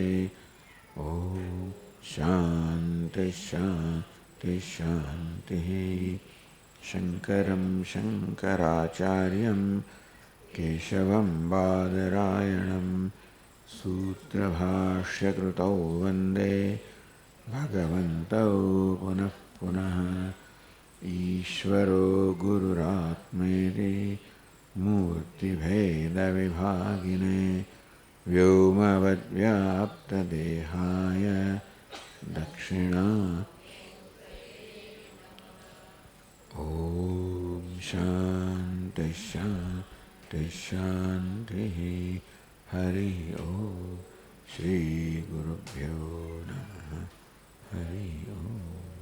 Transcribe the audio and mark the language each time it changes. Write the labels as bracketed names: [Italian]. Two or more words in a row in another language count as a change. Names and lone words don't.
[Sanskrit] ओम् शान्ति शान्ति शान्ति. शङ्करं शङ्कराचार्यं केशवं बादरायणं सूत्रभाष्यकृतौ वन्दे भगवन्तौ पुनः पुनः ईश्वरो गुरुरात्मेति मूर्तिभेदविभागिने व्योमवद्व्याप्तदेहाय दक्षिणा ॐ शान्तिः शान्तिः शान्तिः हरिः ॐ श्रीगुरुभ्यो नमः हरिः ॐ।